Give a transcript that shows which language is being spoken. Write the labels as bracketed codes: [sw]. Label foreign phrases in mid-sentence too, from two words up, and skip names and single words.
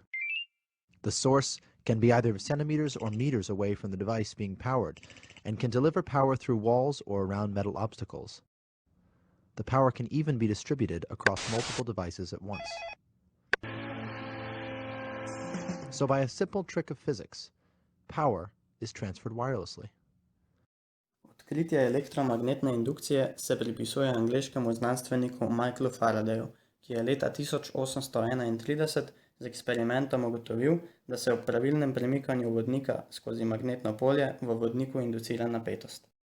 [en] The source can be either centimeters or meters away from the device being powered, and can deliver power through walls or around metal obstacles. The power can even be distributed across multiple devices at once. So by a simple trick of physics, power is transferred wirelessly. [sl] Odkritje elektromagnetne indukcije se pripisuje angleškemu znanstveniku Michaelu Faradayu, ki je leta 1831 z eksperimentom ugotovil, da se ob pravilnem premikanju vodnika skozi magnetno polje v vodniku inducira napetost.